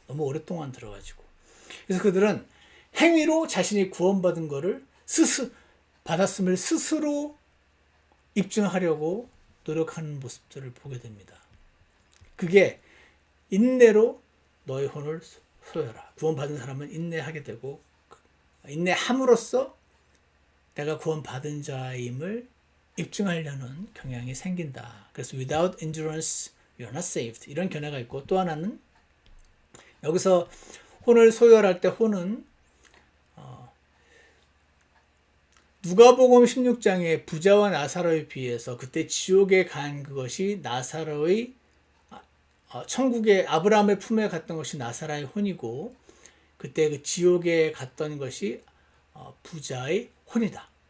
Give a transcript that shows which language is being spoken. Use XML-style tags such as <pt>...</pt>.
<ko>너무 오랫동안 들어가지고. 그래서 그들은 행위로 자신이 구원받은 거를 받았음을 스스로 입증하려고 노력하는 모습들을 보게 됩니다. 그게 인내로 너의 혼을 소유하라. 구원받은 사람은 인내하게 되고 인내함으로써 내가 구원받은 자임을 입증하려는 경향이 생긴다. 그래서</ko> <en>without endurance you're not saved.</en> <ko>이런 견해가 있고 또 하나는 여기서 혼을 소유할 때 혼은 누가복음 16장에 부자와 나사로에 비해서 그때 지옥에 간 그것이 나사로의 천국에 아브라함의 품에 갔던 것이 나사로의 혼이고 그때 그 지옥에 갔던 것이 부자의 혼이다.</ko>